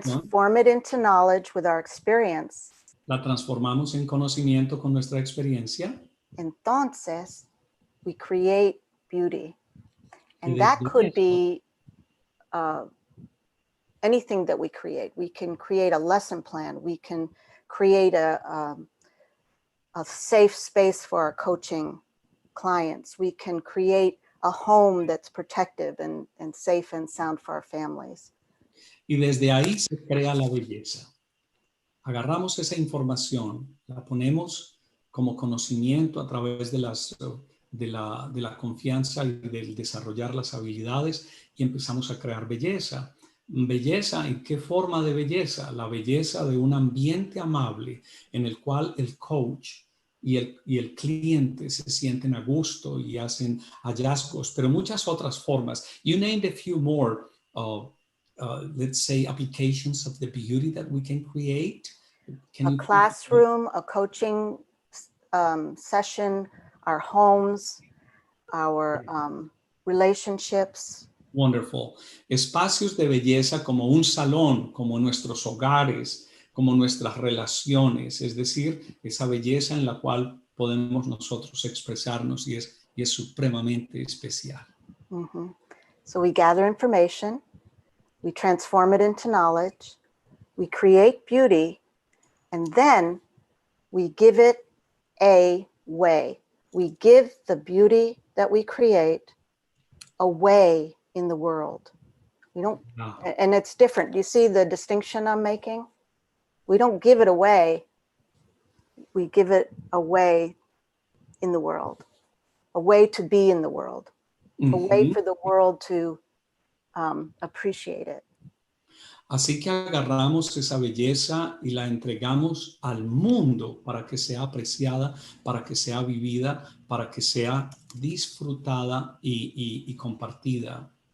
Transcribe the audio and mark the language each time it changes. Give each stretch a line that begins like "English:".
English: Transform it into knowledge with our experience.
Spanish: La transformamos en conocimiento con nuestra experiencia.
English: Entonces, we create beauty. And that could be anything that we create. We can create a lesson plan. We can create a safe space for our coaching clients. We can create a home that's protective and safe and sound for our families.
Spanish: Y desde ahí se crea la belleza. Agarramos esa información, la ponemos como conocimiento a través de la confianza y del desarrollar las habilidades y empezamos a crear belleza. Belleza, ¿en qué forma de belleza? La belleza de un ambiente amable en el cual el coach y el cliente se sienten a gusto y hacen hallazgos, pero muchas otras formas.
English: You named a few more, let's say, applications of the beauty that we can create. Can a you classroom, a coaching session, our homes, our relationships. Wonderful.
Spanish: Espacios de belleza como un salón, como nuestros hogares, como nuestras relaciones, es decir, esa belleza en la cual podemos nosotros expresarnos y es supremamente especial. Mm-hmm.
English: So we gather information, we transform it into knowledge, we create beauty, and then we give it away. We give the beauty that we create away in the world. We don't, Wow. and it's different. Do you see the distinction I'm making? We don't give it away. We give it away in the world, a way to be in the world, a way for the world to appreciate it.
Spanish: Así que agarramos esa belleza y la entregamos al mundo para que sea apreciada, para que sea vivida, para que sea disfrutada y compartida.